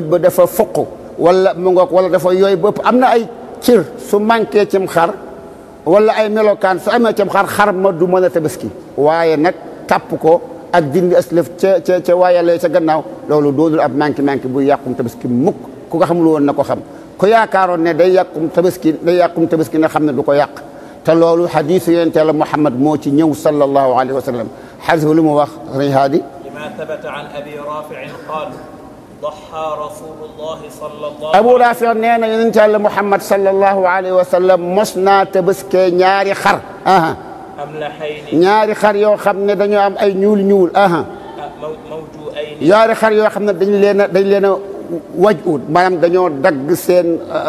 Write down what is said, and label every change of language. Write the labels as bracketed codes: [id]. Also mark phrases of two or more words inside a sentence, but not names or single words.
[wo] ba dafa fuq wala mu ngoog wala dafa yooyu bëpp am na ay cër su manqué cim xar wala ay melokaan su amee cim xar ma du mën a tabaski waaye nag tàpp ko ak dindi aslëf ca waayalee ca gannaaw loolu doonul ab manqué bu yàqum tabaski mukk ku ko xamul woon na ko xam ku yaakaaroon ne day yàqum tabaski na xam ne du ko yàq te loolu xadiisu yonent Yàlla Muhammad moo ci ñëw [ar] صلى الله عليه وسلم [wo] xadis lu mu wax sëñ Haadi [ar] لما ثبت عن أبي رافع قال ضحى رسول الله صلى الله [wo] Abu Rafi nee na yonent Yàlla Muhammad [ar] صلى الله عليه وسلم [wo] mos naa tabaskee ñaari xar ñaari xar yoo xam ne dañoo am ay ñuul ñaari xar yoo xam ne dañ leen a wajut maanaam dañoo dagg seen